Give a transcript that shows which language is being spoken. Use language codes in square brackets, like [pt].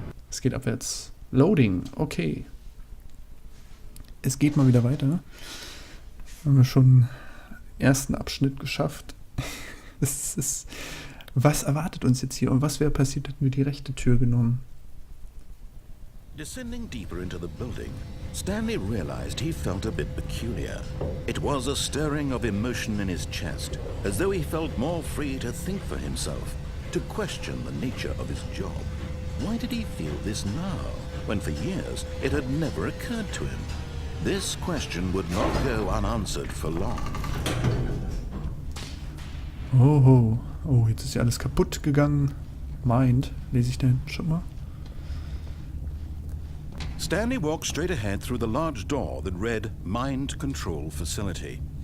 [de] Es geht abwärts. Loading, okay. Es geht mal wieder weiter. Haben wir schon den ersten Abschnitt geschafft. Was erwartet uns jetzt hier und was wäre passiert, hätten wir die rechte Tür genommen? [en] Descending deeper into the building, Stanley realized he felt a bit peculiar. It was a stirring of emotion in his chest, as though he felt more free to think for himself, to question the nature of his job. Why did he feel this now, when for years it had never occurred to him? This question would not go unanswered for long. [de] Oh, jetzt ist ja alles kaputt gegangen. Mind, lese ich denn schon mal? [en] Stanley walked straight ahead through the large door that read Mind Control Facility.